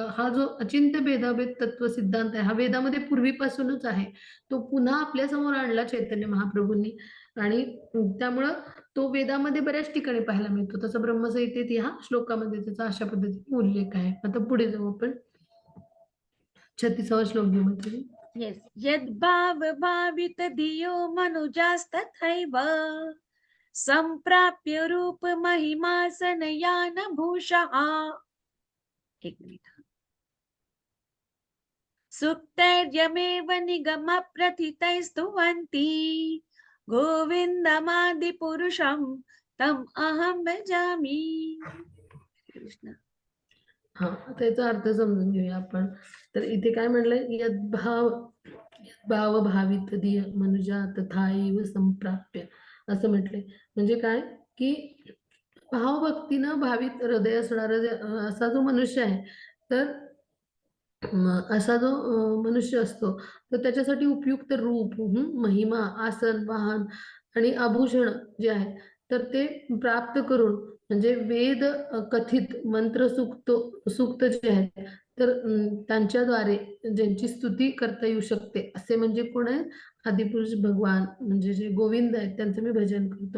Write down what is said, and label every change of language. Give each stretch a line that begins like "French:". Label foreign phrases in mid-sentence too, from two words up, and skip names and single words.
Marathi: हा जो अचिंत्य भेदाभेद तत्व सिद्धांत आहे हा वेदामध्ये पूर्वीपासूनच आहे. तो पुन्हा आपल्या समोर आणला चैतन्य महाप्रभूंनी आणि त्यामुळं तो वेदामध्ये बऱ्याच ठिकाणी पाहायला मिळतो. तसं ब्रह्मसंहितेत ह्या श्लोकामध्ये त्याचा अशा पद्धतीने उल्लेख आहे. आता पुढे जाऊ आपण 36वा श्लोक घेऊ मध्ये. येस.
Sanskrit: यद्भाव भावित धियो मनुजास्तथैव संप्राप्य रूप महिमासन यान भूषः.
Marathi: एक मिनिट.
Sanskrit: सुक्तैर्यमेव निगम प्रथितैस्तुवन्ति गोविन्दमादिपुरुषं तम अहं भजामि.
Marathi: कृष्ण. हा आता याचा अर्थ समजून घेऊया आपण. तर इथे काय म्हणलंय
Sanskrit: यद्भाव भावित धिय मनुजा तथैव संप्राप्य
Marathi: असं म्हटलंय. म्हणजे काय की भावभक्तीनं भावित हृदय असणारा असा जो मनुष्य आहे तर असा जो मनुष्य असतो तर त्याच्यासाठी उपयुक्त रूप महिमा आसन वाहन आणि आभूषण जे आहे तर ते प्राप्त करून म्हणजे वेद कथित मंत्र सूक्त जे आहेत तर त्यांच्याद्वारे ज्यांची स्तुती करता येऊ शकते असे म्हणजे कोण आहे आदिपुरुष भगवान म्हणजे जे गोविंद आहेत त्यांचं मी भजन करतो.